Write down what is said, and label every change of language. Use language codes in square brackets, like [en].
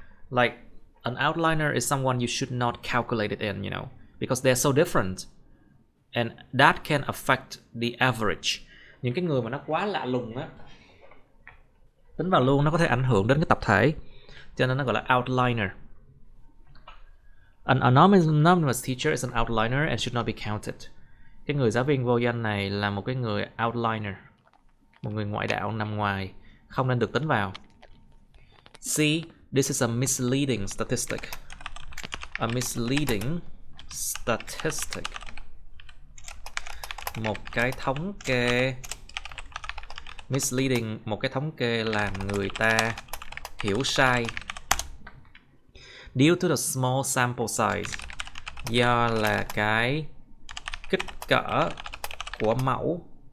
[en] Like an outliner is someone you should not calculate it in, you know, because they're so different. And that can affect the average. [vi] Những cái người mà nó quá lạ lùng á, tính vào luôn nó có thể ảnh hưởng đến cái tập thể, cho nên nó gọi là outliner. [en] An anonymous teacher is an outliner and should not be counted. [vi] Cái người giáo viên vô danh này là một cái người outliner, một người ngoại đạo nằm ngoài, không nên được tính vào. [en] C, this is a misleading statistic. A misleading statistic, [vi] một cái thống kê misleading, một cái thống kê làm người ta hiểu sai. [en] Due to the small sample size, [vi] do là cái kích cỡ của mẫu.